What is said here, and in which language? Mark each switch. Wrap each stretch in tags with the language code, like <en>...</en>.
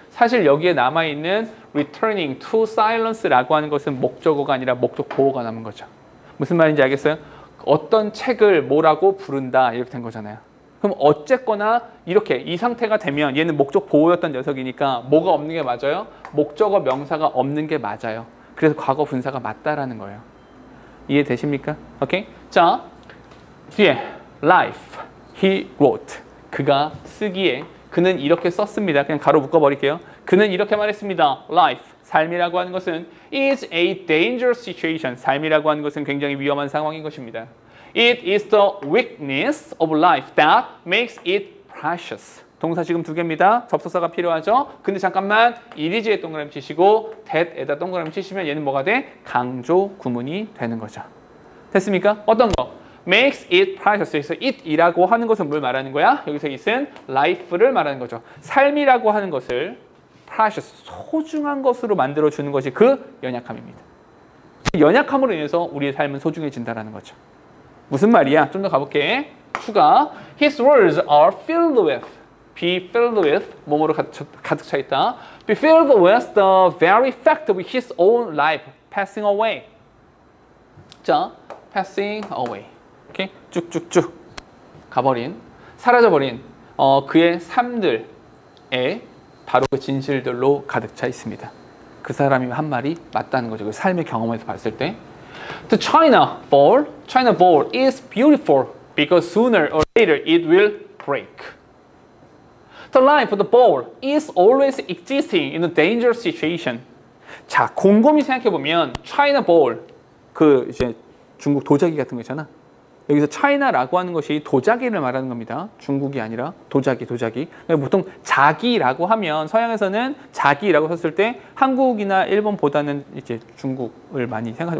<ko>사실 여기에 남아있는</ko> <en>returning to silence</en> <ko>라고 하는 것은 목적어가 아니라 목적 보어가 남은 거죠. 무슨 말인지 알겠어요? 어떤 책을 뭐라고 부른다 이렇게 된 거잖아요. 그럼 어쨌거나 이렇게 이 상태가 되면 얘는 목적 보호였던 녀석이니까 뭐가 없는 게 맞아요? 목적어 명사가 없는 게 맞아요. 그래서 과거 분사가 맞다라는 거예요. 이해되십니까? 오케이? 자, 뒤에</ko> <en>life, he wrote.</en> <ko>그가 쓰기에 그는 이렇게 썼습니다. 그냥 가로 묶어버릴게요. 그는 이렇게 말했습니다.</ko> <en>life,</en> <ko>삶이라고 하는 것은</ko> <en>is a dangerous situation.</en> <ko>삶이라고 하는 것은 굉장히 위험한 상황인 것입니다.</ko> <en>It is the weakness of life that makes it precious.</en> <ko>동사 지금 2개입니다. 접속사가 필요하죠. 근데 잠깐만 it is에 동그라미 치시고 that에다 동그라미 치시면 얘는 뭐가 돼? 강조 구문이 되는 거죠. 됐습니까? 어떤 거?</ko> <en>makes it precious.</en> <ko>여기서 it이라고 하는 것은 뭘 말하는 거야? 여기서 it은 life를 말하는 거죠. 삶이라고 하는 것을 precious, 소중한 것으로 만들어주는 것이 그 연약함입니다. 연약함으로 인해서 우리의 삶은 소중해진다는 거죠. 무슨 말이야? 좀 더 가볼게. 추가.</ko> <en>His words are filled with. Be filled with.</en> <ko>뭐뭐로 가득 차 있다.</ko> <en>Be filled with the very fact of his own life passing away.</en> <ko>자, passing away. 오케이? 쭉쭉쭉 가버린, 사라져버린 그의 삶들에 바로 그 진실들로 가득 차 있습니다. 그 사람이 한 말이 맞다는 거죠. 그 삶의 경험에서 봤을 때.</ko> <en>The China Bowl is beautiful because sooner or later it will break. The life of the bowl is always existing in a dangerous situation.</en> <ko>자, 곰곰이 생각해보면 China Bowl, 그 이제 중국 도자기 같은 거 있잖아. 여기서 차이나라고 하는 것이 도자기를 말하는 겁니다. 중국이 아니라 도자기. 보통 자기라고 하면 서양에서는 자기라고 썼을 때 한국이나 일본보다는 이제 중국을 많이 생각하죠.</ko>